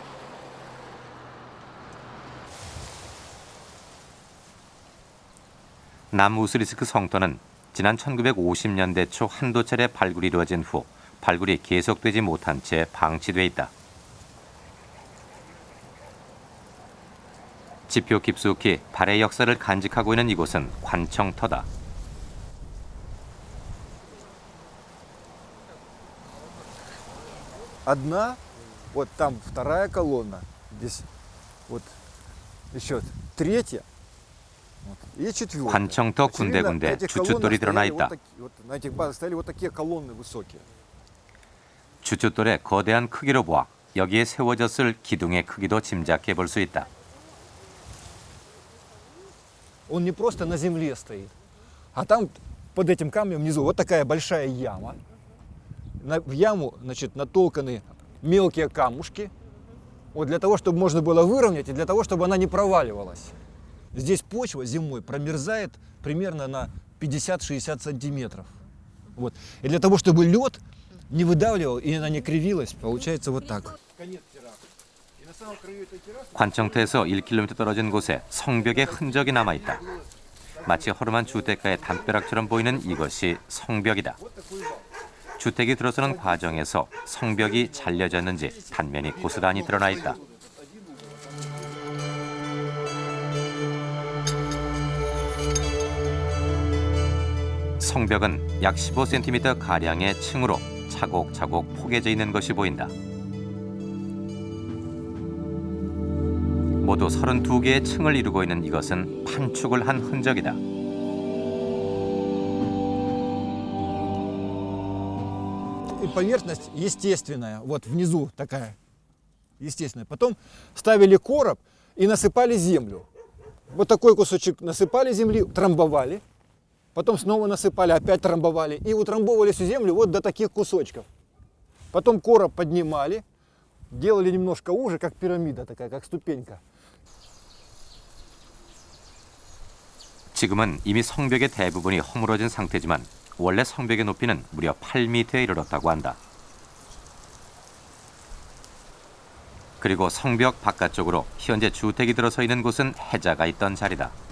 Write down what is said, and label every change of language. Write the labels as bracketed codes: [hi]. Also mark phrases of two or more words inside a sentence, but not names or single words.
[ko] 남우스리스크 성터는 지난 1950년대 초 한두 차례 발굴이 이루어진 후 발굴이 계속되지 못한 채 방치돼 있다. 지표 깊숙이 발해 역사를 간직하고 있는 이곳은 관청터다. [ru] Одна, вот там вторая колонна, здесь вот еще третья вот, и четвертая. [ko] 관청터 군데군데 주춧돌이 드러나 있다. [ru] На этих базах стояли вот такие колонны высокие. [ko] 주춧돌의 거대한 크기로 보아 여기에 세워졌을 기둥의 크기도 짐작해 볼 수 있다. [ru] Он не просто на земле стоит, а там под этим камнем внизу вот такая большая яма. В яму, значит, натолканы мелкие камушки, вот для того, чтобы можно было выровнять и для того, чтобы она не проваливалась. Здесь почва зимой промерзает примерно на 50-60 сантиметров. Вот. И для того, чтобы лед не выдавливал и она не кривилась, получается вот так. [ko] 관청터에서 1km 떨어진 곳에 성벽의 흔적이 남아있다. 마치 허름한 주택가의 담벼락처럼 보이는 이것이 성벽이다. 주택이 들어서는 과정에서 성벽이 잘려졌는지 단면이 고스란히 드러나 있다. 성벽은 약 15cm 가량의 층으로 차곡차곡 포개져 있는 것이 보인다. 모두 32개의 층을 이루고 있는 이것은 판축을 한 흔적이다. [ru] Поверхность естественная, вот внизу такая естественная. Потом ставили короб и насыпали землю. Вот такой кусочек насыпали земли, трамбовали. Потом снова насыпали, опять трамбовали. И утрамбовывали всю землю вот до таких кусочков. Потом короб поднимали, делали немножко уже, как пирамида такая, как ступенька. [ko] 지금은 이미 성벽의 대부분이 허물어진 상태지만 원래 성벽의 높이는 무려 8m에 이르렀다고 한다. 그리고 성벽 바깥쪽으로 현재 주택이 들어서 있는 곳은 해자가 있던 자리다.